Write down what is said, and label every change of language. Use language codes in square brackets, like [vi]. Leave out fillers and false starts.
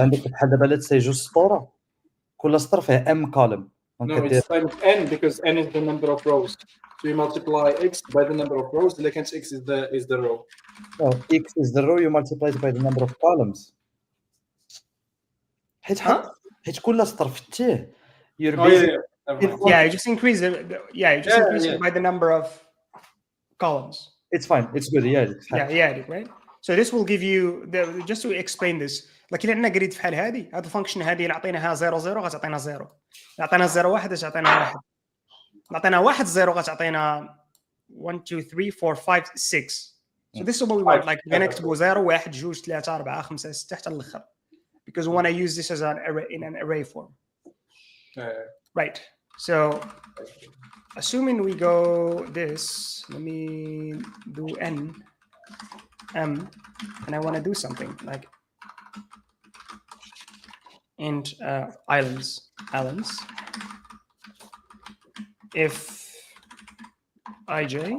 [ar] عندك بحال دابا [en] let's say [ar] جوج سطور, كل سطر فيه m column. [en] No, it's times n because n is the number of rows. So you multiply x by the number of rows. The x is the row. No, x is the row, you multiply it by the number of columns. [ar] حيت كل سطر في التيه [en] you're basically you just increase it by the number of columns. It's fine, it's good. Right. So this will give you just to explain this, like [ar] إلا عندنا grid في حال هذه الفانكشن هذه اللي عطيناها 0 0 غتعطينا 0, عطينا 0 1 غتعطينا 1, عطينا 1 0 غتعطينا 1 2 3 4 5 6. [en] So this is what we want, like [ar] بغينا نكتبوا [en] 0 1 2 3 4 5 6 حتى للاخر, because we want to use this as an array in an array form. Right. So assuming we go this, let me do n m, and I want to do something like int islands if ij,